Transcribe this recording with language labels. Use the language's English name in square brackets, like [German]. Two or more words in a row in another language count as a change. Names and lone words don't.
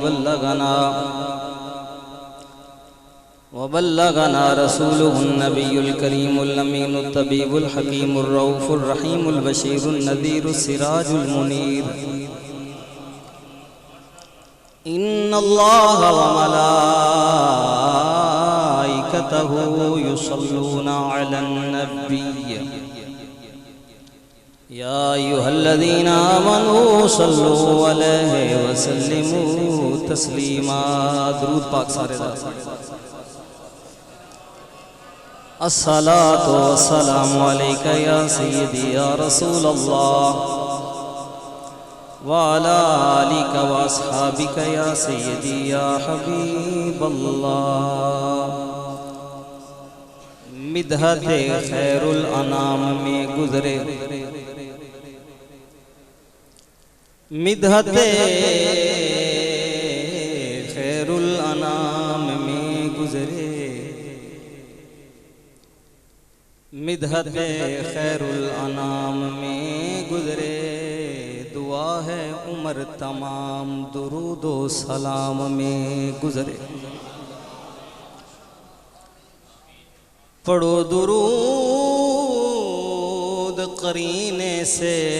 [Arabic] وبلغنا رسوله النبي الكريم الأمين الطبيب الحكيم الرؤوف الرحيم البشير النذير السراج المنير إن الله وملائكته يصلون على النبي يا أيها الذين آمنوا صلوا عليه وسلموا تسليما [Punjabi] درود پاک سارے دا [Arabic] الصلاة والسلام عليك يا سيدي يا رسول الله وعلى آلك وأصحابك يا سيدي يا حبيب الله [Urdu] مدحت خیر الانام میں گزرے مدحت خیر الانام میں گزرے مدحت خیر الانام میں گزرے دعا ہے عمر تمام درود و سلام میں گزرے پڑھو درود قرینے سے